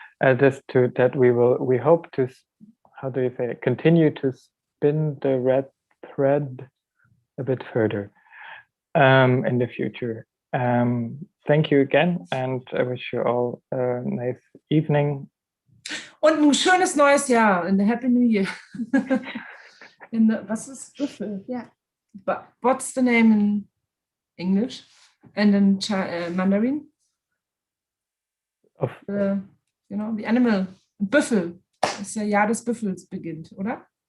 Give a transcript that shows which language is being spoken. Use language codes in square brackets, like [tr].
[en] We hope to, how do you say it, continue to spin the red thread a bit further in the future. Thank you again, and I wish you all a nice evening. [de] Und ein schönes neues Jahr, [en] in the Happy New Year. [de] Was ist Büffel? [en] Yeah. What's the name in English and in Mandarin? The animal. Büffel. [de] Das Jahr des Büffels beginnt, oder?